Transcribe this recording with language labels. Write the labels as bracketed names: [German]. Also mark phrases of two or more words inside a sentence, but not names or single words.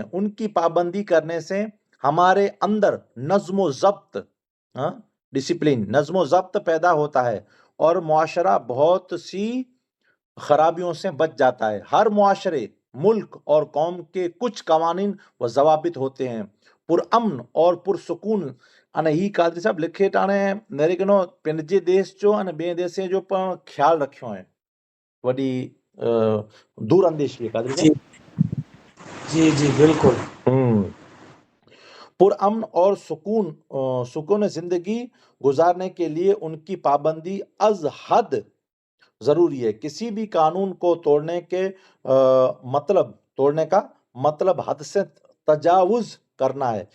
[Urdu] ان کی پابندی کرنے سے ہمارے اندر نظم و ضبط، ڈسپلن، نظم و ضبط پیدا ہوتا ہے اور معاشرہ بہت سی خرابیوں سے بچ جاتا ہے۔ ہر معاشرے، ملک اور قوم کے کچھ قوانین و ضوابط ہوتے ہیں پرامن اور پرسکون۔ [Kachhi] અને ઈ કાદરી સાહેબ લખે ટાણે મેરે કનો પિંજે દેશ જો અને બે દેશે جو પણ ખ્યાલ રખ્યો હે વડી દૂર અંદેશી કાદરી [Urdu] جی સાહેબ جی جی بالکل پرامن اور سکون زندگی گزارنے کے لیے ان کی پابندی از حد ضروری ہے۔ کسی بھی قانون کو توڑنے کا مطلب حد سے تجاوز کرنا ہے۔